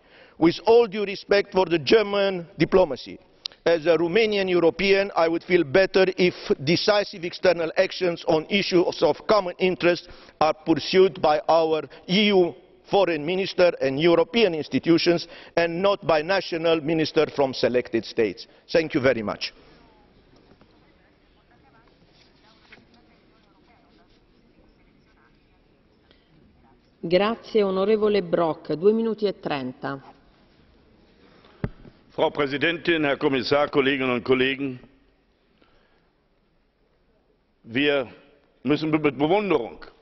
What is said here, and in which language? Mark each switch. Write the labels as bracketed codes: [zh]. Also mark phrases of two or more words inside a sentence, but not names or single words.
[en] With all due respect for the German diplomacy, as a Romanian European, I would feel better if decisive external actions on issues of common interest are pursued by our EU foreign minister and European institutions and not by national ministers from selected states. Thank you very much. [it] Grazie, onorevole Brok, 2 minuti e 30. [de] Frau Präsidentin, Herr Kommissar, Kolleginnen und Kollegen! Wir müssen mit Bewunderung